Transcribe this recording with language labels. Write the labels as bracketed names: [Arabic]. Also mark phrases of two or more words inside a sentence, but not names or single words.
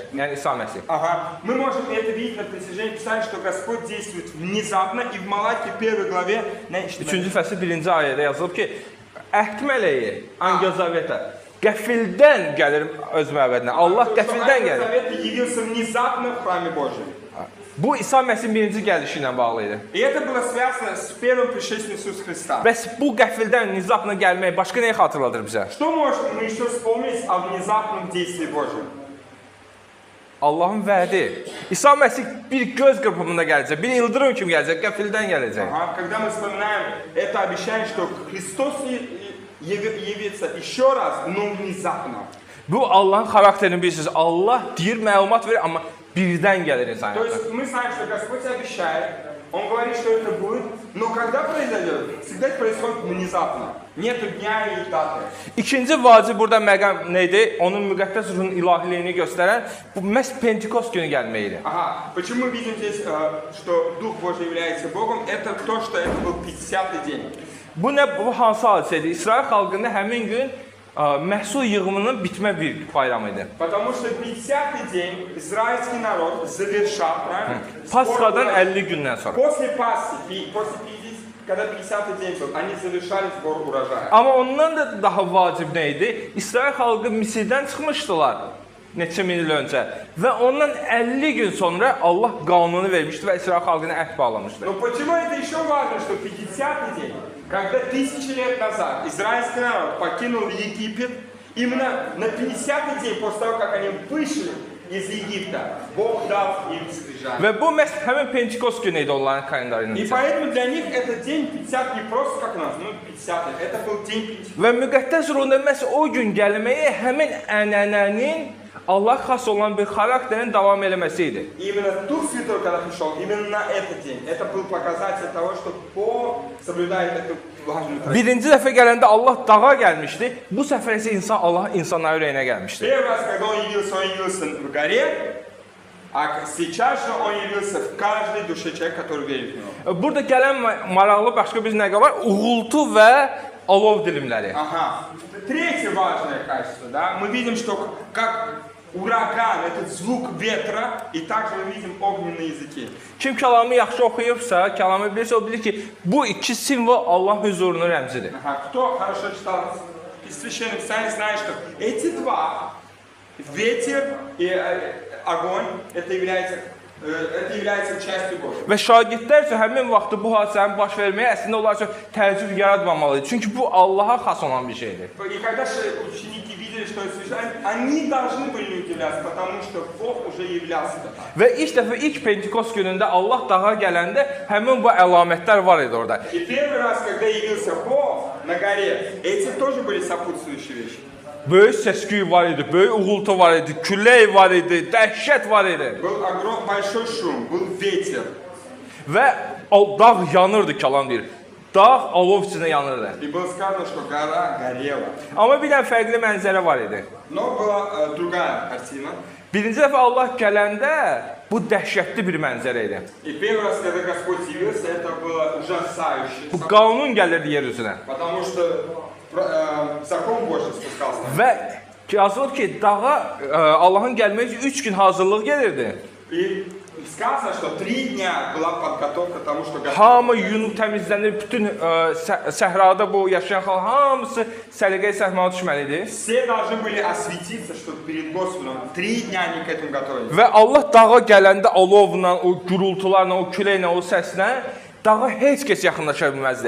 [Azerbaijani] Yəni İsa Məsih. [Russian] Ага. Мы можем это видеть на протяжении Писания, что Господь действует внезапно, и в Малахии 1 главе... [Azerbaijani] 3-cü fəsil 1-ci ayədə yazılıb ki, əhd mələyi, [Russian] Ангел-Завета, [Azerbaijani] qəfildən gəlir öz məbədinə. Allah qəfildən gəlir. [Russian] Ангел-Завета явился внезапно в храме Божьем. [Azerbaijani] Bu İsa Məsihin birinci gəlişi ilə bağlı idi. [Russian] И это было связано с первым пришествием Иисуса Христа. [Azerbaijani] Bəs bu qəfildən, nizaqla gəlmək başqa nəyi xatırladır bizə? [Russian] Что можем мы еще вспомнить о внезапном действии Божьем? [Azerbaijani] Allahın vədi. İsa Məsih bir göz qırpımında gələcək, bir ildırım kimi gələcək, qəfildən gələcək. [Russian] Ага. Когда мы вспоминаем это обещание, что Христос явится еще раз, но внезапно. [Azerbaijani] Bu Allahın xarakterini bilirsiniz. Allah deyir, məlumat verir, amma birdən gəlir insan [Russian] То [Azerbaijani] həyatına. [Russian] есть мы знаем, что Господь обещает, Он говорит, что это будет, но когда произойдет, всегда это происходит внезапно. Нету дня и даты. [Azerbaijani] İkinci vacib burada məqam nə idi? Onun müqəddəs ruhun ilahiliyini göstərən bu məhz Pentekost günü gəlməyidir. [Russian] Ага. Почему мы видим здесь, что Дух Божий является Богом? Это то, что это был 50-й день. [Azerbaijani] Bu hansı hadisədir? İsrail xalqında həmin gün məhsul yığımının bitmə bir bayramı idi. [Russian] Потому что 50-й день израильский народ завершал, правильно? [Azerbaijani] Pasxadan 50 gündən sonra. [Russian] После Пасхи, после 50, когда 50-й день был, они завершали сбор урожая. [Azerbaijani] Amma ondan da daha vacib nə idi? İsrail xalqı Misirdən çıxmışdılar neçə min il öncə və ondan 50 gün sonra Allah qanunu vermişdi və İsrail xalqına əhd bağlamışdı. [Russian] Но почему это еще важно, что 50-й день, когда 1000 лет назад израильский народ покинул Египет, именно на 50-й день после того, как они вышли из Египта, Бог дал им скрижали. [Azerbaijani] Və bu məhz həmin Pentekost günü idi onların kalendarının [Russian] И [Azerbaijani] içində. [Russian] поэтому для них этот день 50 не просто как у нас, ну 50, это был день 50. [Azerbaijani] Və müqəddəs ruhunda məhz o gün gəlməyi həmin ənənənin Allah xas olan bir xarakterin davam eləməsi idi. [Russian] И именно Дух Святой, когда пришел, именно на этот день, это был показатель того, что Бог соблюдает эту важную традицию. [Azerbaijani] Birinci dəfə gələndə Allah dağa gəlmişdi. Bu səfər isə Allah insanların ürəyinə gəlmişdi. [Russian] Первый раз, когда он явился в горе, А сейчас же он явился в каждой душе человека, который верит в него. [Azerbaijani] Burada gələn maraqlı başqa bir nəqə var. Uğultu və alov dilimləri. [Russian] Ага. Третье важное качество, да, мы видим, что как ураган, этот звук ветра, и также мы видим огненные языки. [Azerbaijani] Kim kəlamı yaxşı oxuyubsa, kəlamı bilirsə, o bilir ki, bu iki simvol Allah huzurunun rəmzidir. [Russian] Ага. Кто хорошо читал из Священных Писаний, знает, что эти два, ветер и огонь, это является частью Божьей. [Azerbaijani] Və şagirdlər üçün həmin vaxtda bu hadisənin baş verməyə əslində onlar üçün təəccüb yaratmamalıdır. Çünki bu Allaha xas olan bir şeydir. [Russian] И когда ученики видели, что это совершает, они должны были не удивляться, потому что Бог уже являлся. [Azerbaijani] Və ilk Pentekost günündə Allah dağa gələndə həmin bu əlamətlər var idi orada. [Russian] И первый раз, когда явился Бог на горе, эти тоже были sopутствующие вещи. [Azerbaijani] Böyük səs-küy var idi, böyük uğultu var idi, külək var idi, dəhşət var idi. [Russian] Был большой шум, был ветер. [Azerbaijani] Və dağ yanırdı, kəlam deyir. Dağ alov içində yanırdı. [Russian] И было сказано, что гора горела. [Azerbaijani] Amma bir dənə fərqli mənzərə var idi. [Russian] Но была другая картина. [Azerbaijani] Birinci dəfə Allah gələndə bu dəhşətli bir mənzərə idi. [Russian] И первый раз, когда Господь явился, это было ужасающе. [Azerbaijani] Bu qanun gəlirdi yer üzünə. [Russian] Потому что закон Божий спускался. [Azerbaijani] Və yazılıb ki, dağa Allahın gəlməyi üçün 3 gün hazırlıq gəlirdi. [Russian] И сказано, что 3 дня была подготовка к тому, что Господь... [Azerbaijani] Hamı yunub təmizlənir, bütün səhrada bu yaşayan xalq hamısı səliqəyə səhmana düşməli idi. [Russian] Все должны были осветиться, чтобы перед Господом 3 дня они к этому готовились. [Azerbaijani] Və Allah dağa gələndə alovla, o gurultularla, o küləklə, o səslə dağa heç kəs yaxınlaşa bilməzdi.